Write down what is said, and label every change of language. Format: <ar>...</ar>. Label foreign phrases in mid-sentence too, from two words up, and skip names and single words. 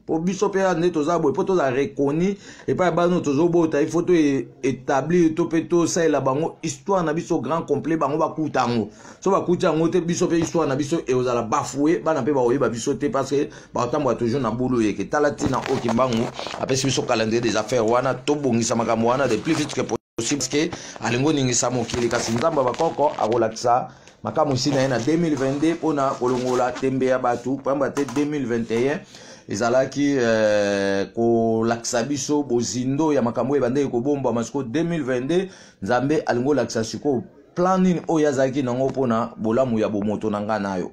<ln>Po biso pe nde toza boye, po toza reconnu, epai ya bano tozobota,</ln> <fr>il faut</fr> <ln>to e-, établir to pe tosalela bango histoire na biso</ln> <fr>grand complet,</fr> <ln>bango bakuta yango. So bakuta yango te, biso pe histoire na biso eozala bafoué, bana pe baoyeba biso te,</ln> <fr>parce que</fr> <ln>baotambola toujours na bulu yeke. Tala ntina oyo Kimbangu apesi biso</ln> <fr>calendrier des affaires</fr> <ln>wana, tobongisa makambo wana</ln> <fr>de plus vite que possible, parce que</fr> <ln>alingi oningisa mokili, kasi Nzambe bakoko akolakisa makambo si na ye na deux mille vingt-deux mpona kolongola tembe ya bato, pamba te deux mille vingt et un ezalaki, euh, kolakisa biso bozindo ya makambo oyo ebandeki kobomba, masiko deux mille vingt-deux, Nzambe alingi olakisa sikoyo plan nini oyo azalaki nango mpona bolamu ya bomoto na nga na yo.</ln>